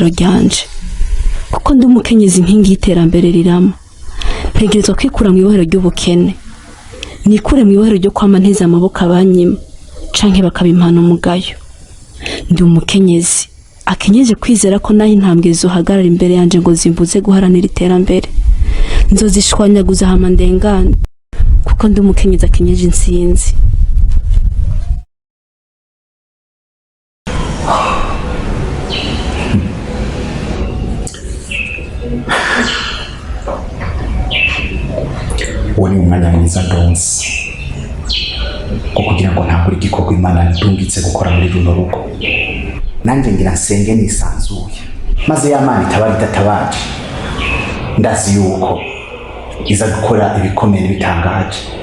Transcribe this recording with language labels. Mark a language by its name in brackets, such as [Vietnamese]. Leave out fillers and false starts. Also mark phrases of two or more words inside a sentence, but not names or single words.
[Rundi] ryanje kuko ndi umukenyezi nkingi y'iterambere rirama ntegerezwa kwikura mu ibohero ry'ubukene nikure mu ibohero ryo kwama nteze amaboko abanyima canke bakabimpana umugayo ndi umukenyezi akenyeje kwizera ko naho intambwe zohagarara imbere yanje ngo zimbuze guharanira iterambere nzozishwanyaguza hama ndengane kuko ndi umukenyezi akenyeje insinzi uwo ni umwanya mwiza ndonse ko kugira ngo ntabwo igikorwa Imana ndungitse gukora muri runo rugo nanjye ngira nsenge nisanzuye maze ya Mana itabara idatabaje ndazi yuko iza gukora ibikomeye n'ibitangaje.